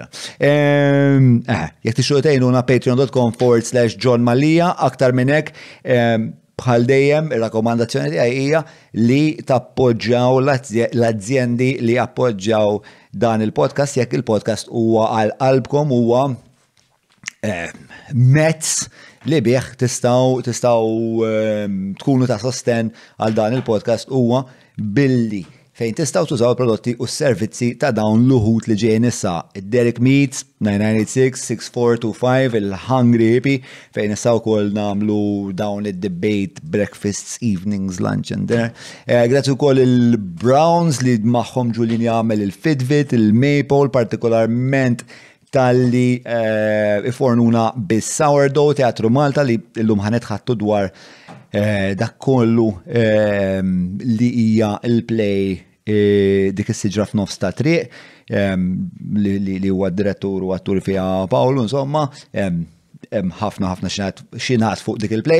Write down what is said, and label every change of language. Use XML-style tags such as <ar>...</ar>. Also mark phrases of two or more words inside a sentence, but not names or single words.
<mt>Jekk tixtiequ tgħinuna patreon.com/John Mallija, aktar minn hekk bħal dejjem ir-rakkomandazzjoni tiegħi hija li tappoġġjaw l-azzjendi li appoġġjaw dan il-podcast jekk il-podcast huwa għal qalbkom huwa mezz li bih tistgħu tkunu ta' sosten għal dan il-podcast huwa billi fejn tistgħu tużaw il-prodotti u s-servizzi ta' dawn l-uħud li ġejjin issa. Id-Derek Meats 9986-6425, il-Hungry Hippie fejn issa wkoll nagħmlu dawn id-</mt> <en>debate breakfasts, evenings, lunch and dinner.</en> <mt>Grazzi wkoll il-Browns li magħhom Ġulien jagħmel il-Fitbit, il-Maple partikolarment tal-li ifornuna bis-sourdough Teatru Malta li llum ħanetħattu dwar dak kollu li hija il-play dik is-siġra f'nofs ta' triq li huwa d-direttur u attur fiha Paolo, insomma, hemm ħafna xinat fuq dik il-play.</mt>